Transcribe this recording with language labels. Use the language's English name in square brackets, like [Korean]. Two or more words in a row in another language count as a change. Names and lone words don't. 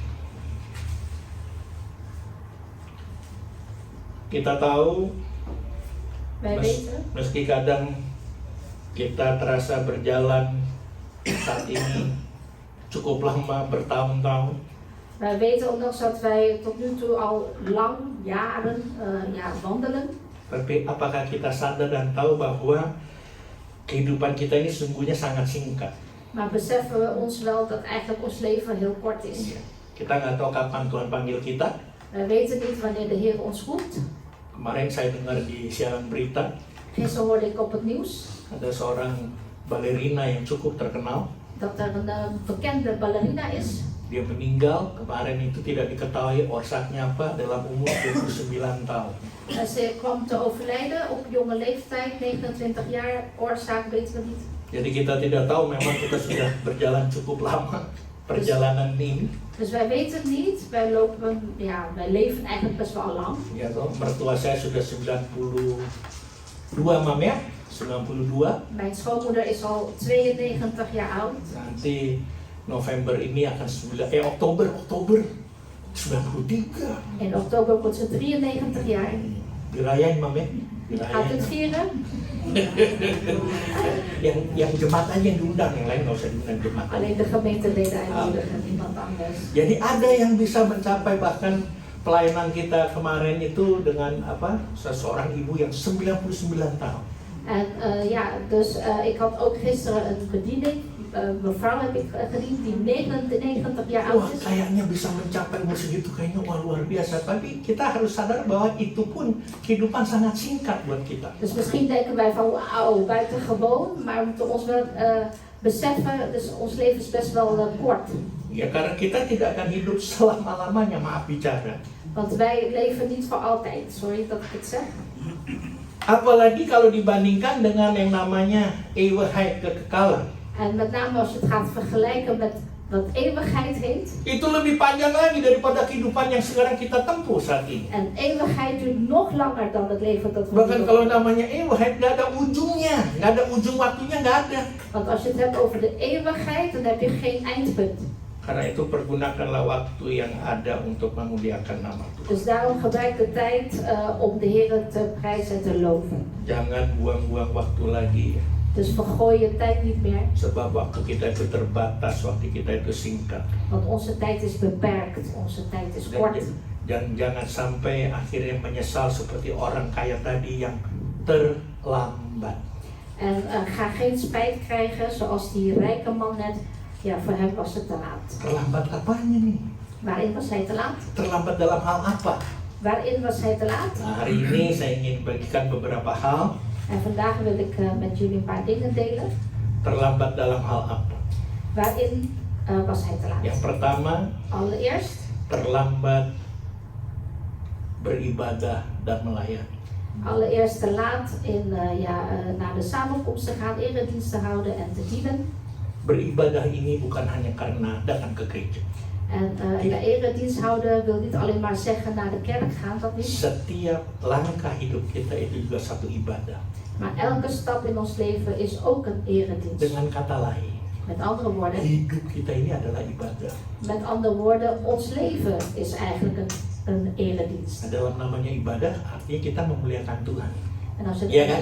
[Indonesian] Kita tahu, [Dutch] Wij weten, [Indonesian] meski kadang kita terasa berjalan saat ini cukup lama, bertahun-tahun, [Dutch] wij weten ondanks dat wij tot nu toe al lang, jaren wandelen. [Indonesian] tapi apakah kita sadar dan tahu bahwa kehidupan kita ini sungguhnya sangat singkat? [Dutch] Maar beseffen we ons wel dat eigenlijk ons leven heel kort is. [Indonesian] Kita nggak tahu kapan Tuhan panggil kita. [Dutch] Wij weten niet wanneer de Heer ons roept. [Indonesian] Kemarin saya dengar di siaran berita, [Dutch] Gisteren hoorde ik op het nieuws [Indonesian] ada seorang balerina yang cukup terkenal. [Dutch] dat er een bekende ballerina is. [Indonesian] Dia meninggal, kemarin itu tidak diketahui orsaknya apa, dalam umur 29 tahun. [Dutch] Ze kwam te overlijden op jonge leeftijd, 29 jaar, oorzaak weten we niet. [Indonesian] Jadi kita tidak tahu, memang kita sudah berjalan cukup lama perjalanan ini. [Dutch] Dus wij weten het niet, wij leven eigenlijk best wel lang. [Indonesian] Ya toh, mertua saya sudah 92 Mam ya, 92. [Dutch] Mijn schoonmoeder is al 92 jaar oud. [Indonesian] Nanti November ini akan Oktober 93. [Dutch] In oktober wordt ze 93 jaar. [Indonesian] Dirayain Mam ya, [Dutch] Gaat het vieren? [Indonesian] yang jemaat aja yang diundang, yang lain nggak usah diundang jemaat. [Dutch] Alleen de gemeenteleden uitnodigen, niemand anders. [Indonesian] Jadi ada yang bisa mencapai, bahkan pelayanan kita kemarin itu dengan seseorang ibu yang 99 tahun. [Dutch] En dus ik had ook gisteren een bediening. Mevrouw heb ik gediend die 99 jaar [Indonesian] Wah, [Dutch] oud is. [Indonesian] kayaknya bisa mencapai umur segitu, kayaknya luar biasa. Tapi kita harus sadar bahwa itu pun kehidupan sangat singkat buat kita. [Dutch] Dus misschien denken wij van wauw, buitengewoon. Maar we moeten ons wel beseffen, dus ons leven is best wel kort. [Indonesian] Ya, karena kita tidak akan hidup selama-lamanya, maaf bicara. [Dutch] Want wij leven niet voor altijd, sorry dat ik het zeg. [Indonesian] Apalagi kalau dibandingkan dengan yang namanya eeuwigheid, kekekalan. [Dutch] En met name als je het gaat vergelijken met wat eeuwigheid heet. [Indonesian] Itu lebih panjang lagi daripada kehidupan yang sekarang kita tempuh saat ini. [Dutch] En eeuwigheid duurt nog langer dan het leven dat we [Indonesian] Bahkan [Dutch] nu [Indonesian] kalau [Dutch] leven. [Indonesian] namanya eeuwigheid, nggak ada ujungnya, nggak ada ujung waktunya, nggak ada. [Dutch] Want als je het hebt over de eeuwigheid, dan heb je geen eindpunt. [Indonesian] Karena itu pergunakanlah waktu yang ada untuk memuliakan nama Tuhan. [Dutch] Dus daarom gebruik de tijd om de Heer te prijzen en te loven. [Indonesian] Jangan buang-buang waktu lagi ya. [Dutch] Dus vergooi je tijd niet meer, [Indonesian] Sebab waktu kita itu terbatas, waktu kita itu singkat. [Dutch] want onze tijd is beperkt, onze tijd is kort. [Indonesian] Dan jangan sampai akhirnya menyesal seperti orang kaya tadi yang terlambat. [Dutch] En ga geen spijt krijgen zoals die rijke man net. Ja, voor hem was het te laat. [Indonesian] Terlambat apanya nih? [Dutch] Waarin was hij te laat? [Indonesian] Terlambat dalam hal apa? [Dutch] Waarin was hij te laat? [Indonesian] Nah, hari ini saya ingin bagikan beberapa hal. [Dutch] En vandaag wil ik met jullie een paar dingen delen. [Indonesian] Terlambat dalam hal apa? [Dutch] Waarin was hij te laat? [Indonesian] Yang pertama, [Dutch] Allereerst [Indonesian] terlambat beribadah dan melayani. [Dutch] Allereerst te laat in naar de samenkomst te gaan, eredienst te houden en te dienen. [Indonesian] Beribadah ini bukan hanya karena datang ke gereja. [Dutch] En eredienst houden wil niet alleen maar zeggen naar de kerk gaan, dat niet. [Indonesian] Setiap langkah hidup kita itu juga satu ibadah. [Dutch] Maar elke stap in ons leven is ook een eredienst. [Indonesian] Dengan kata lain, [Dutch] Met andere woorden, [Indonesian] hidup kita ini adalah ibadah. [Dutch] met andere woorden, ons leven is eigenlijk een eredienst. [Indonesian] Nah, dalam namanya ibadah artinya kita memuliakan Tuhan. [Dutch] En als je Ja, een kan?